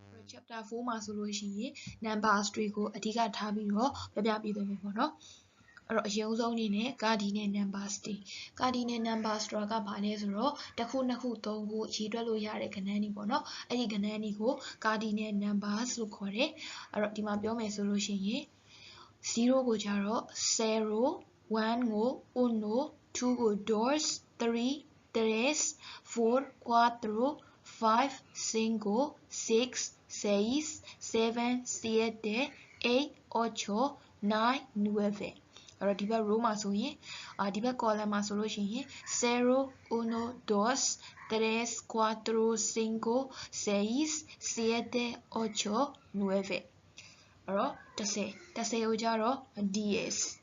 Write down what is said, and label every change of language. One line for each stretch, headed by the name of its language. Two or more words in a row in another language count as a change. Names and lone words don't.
Burmese: chapter 4မှာဆိုလို့ရှိရင် numbers တွေကိုအဓိကထားပြီးတော့ပြပြပေးသွားမယ်ပေါ့နော်အဲ့တော့အရင်ဆုံးအနေနဲ့
English: cardinal numbers
Burmese: တွေ cardinal numbers ဆိုတာကဘာလဲဆိုတော့တစ်ခုနှစ်ခုသုံးခုရေးတွက်လို့ရတဲ့ကဏ္ဍတွေပေါ့နော်အဲ့ဒီကဏ္ဍတွေကို
English: cardinal numbers
Burmese: လို့ခေါ်တယ်အဲ့တော့ဒီမှာပြောမယ်ဆိုလို့ရှိရင်0ကိုကြတော့ zero 1ကို uno 2ကို
Spanish: dos 3 tres 4 cuatro 5 cinco 6 6 7 7 8 ocho 9 9
Burmese: အဲ့တော့ဒီဘက် row မှာဆိုရင်ဒီဘက် column မှာဆိုလို့ရှိရင်0 1 2 3 4 5 6 7 8 9အဲ့တော့10ကိုကြတော့ ds